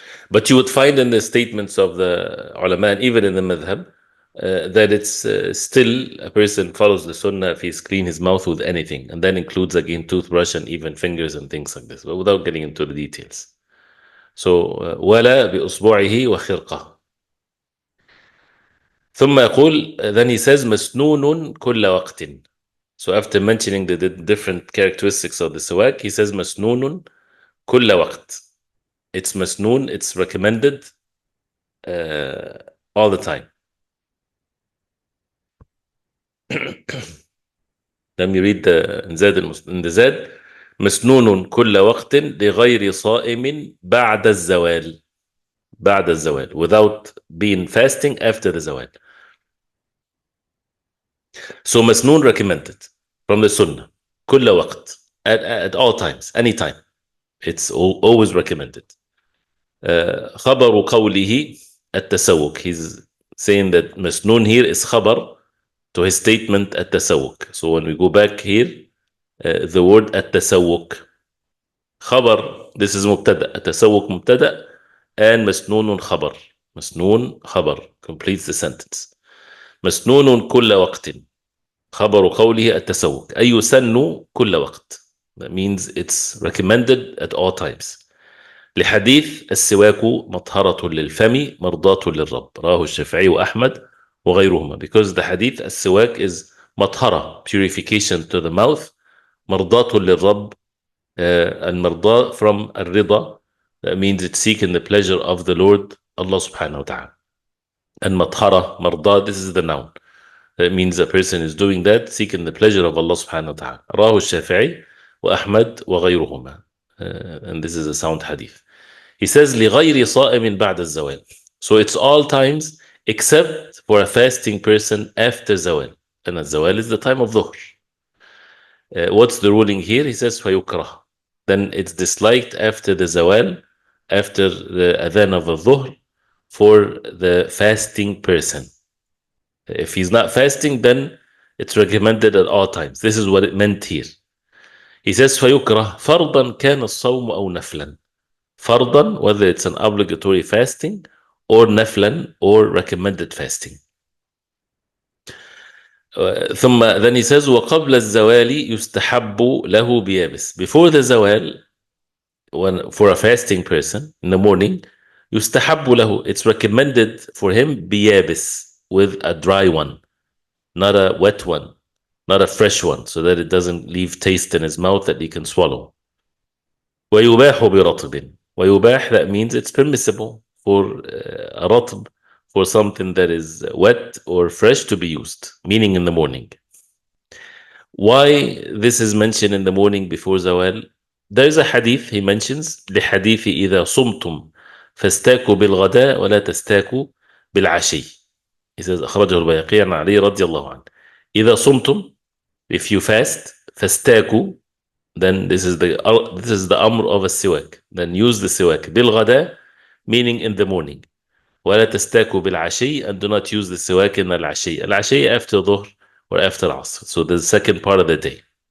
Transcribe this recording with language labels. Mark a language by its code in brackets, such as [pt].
[en] But you would find in the statements of the ulama, and even in the madhab, that it's still a person follows the sunnah if he's clean his mouth with anything, and that includes again toothbrush and even fingers and things like this, but without getting into the details. [ar] So ولا بإصبعه وخرقة. ثم يقول, [en] then he says [ar] مسنون كل وقت. [en] So after mentioning the different characteristics of the siwak, he says [ar] مسنون كل وقت. [en] It's masnoon, it's recommended all the time. Let me read the [ar] زاد مسنون كل وقت لغير صائم بعد الزوال. بعد الزوال, [en] without being fasting after the zawal. So مسنون recommended from the sunnah [ar] كل وقت, [en] at all times, anytime. It's always recommended. [ar] خبر قوله التسوك. [en] He's saying that مسنون here is خبر to his statement التسوك. So when we go back here, the word التسوك خبر, this is مبتدأ, [ar] التسوك مبتدأ, [en] and مسنون خبر. [ar] مسنون خبر [en] completes the sentence. [ar] مسنون كل وقت خبر قوله التسوك أي يسن كل وقت. [en] That means it's recommended at all times. [ar] لحديث السواك مطهرة للفم مرضاة للرب رواه الشافعي وأحمد وغيرهما. [en] Because the hadith السواك is مطهرة, purification to the mouth, [ar] مرضاة للرب, [en] المرضاة from الرضا, that means it's seeking the pleasure of the Lord Allah subhanahu wa ta'ala. And مطهرة, مرضاة, this is the noun. That means a person is doing that, seeking the pleasure of Allah subhanahu wa ta'ala. [ar] رواه الشافعي وأحمد وغيرهما. [en] And this is a sound hadith. [ar] He says لغير صائم بعد الزوال. [en] So it's all times except for a fasting person after zawal. And الزوال is the time of dhuhr. What's the ruling here? He says [ar] فيكره. [en] Then it's disliked after the zawal, after the adhan of the dhuhr, for the fasting person. If he's not fasting, then it's recommended at all times. This is what it meant here. [ar] He says فيكره فرضا كان الصوم أو نفلا. [en] فرضا, whether it's an obligatory fasting or naflan, or recommended fasting. Then he says [ar] وقبل الزوال يستحب له بيابس. [en] Before the zawal, for a fasting person in the morning, [ar] يستحب له, [en] it's recommended for him بيابس, with a dry one, not a wet one, not a fresh one, so that it doesn't leave taste in his mouth that he can swallow. [ar] ويباح برطب. [en] ويباح, that means it's permissible for a رطب, for something that is wet or fresh to be used, meaning in the morning. Why this is mentioned in the morning before zawal? There is a hadith he mentions, [ar] لحديث إذا صمتم فاستاكوا بالغداء ولا تستاكوا بالعشي. He says أخرجه البيهقي عن علي رضي الله عنه. إذا صمتم, [en] if you fast, [ar] فاستاكوا, [en] then this is the amr of a siwak. Then use the siwak بالغداء, meaning in the morning. [ar] ولا تستاكوا بالعشي, [en] and do not use the siwak in العشي. العشي after dhuhr or after asr. So the second part of the day.